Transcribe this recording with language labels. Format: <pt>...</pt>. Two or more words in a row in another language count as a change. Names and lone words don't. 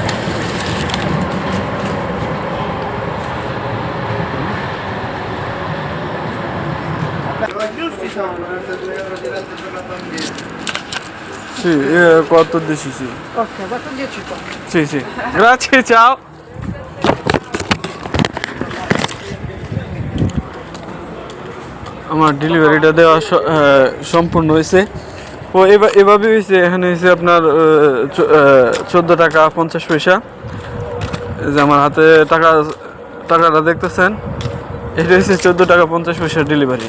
<it>Ma giusti sono, 2 euro diretti per la bambina. Sì, 14 sì. Ok, 14,50. Sì, sì. Grazie, ciao.</it> <bn>আমার ডেলিভারিটা দেওয়া সম্পূর্ণ হয়েছে। ও এভাবে হয়েছে, এখানে হয়েছে আপনার 14 টাকা 50 পয়সা। যে আমার হাতে টাকাটা দেখতেছেন, এটা হচ্ছে 14 টাকা 50 পয়সার ডেলিভারি।</bn>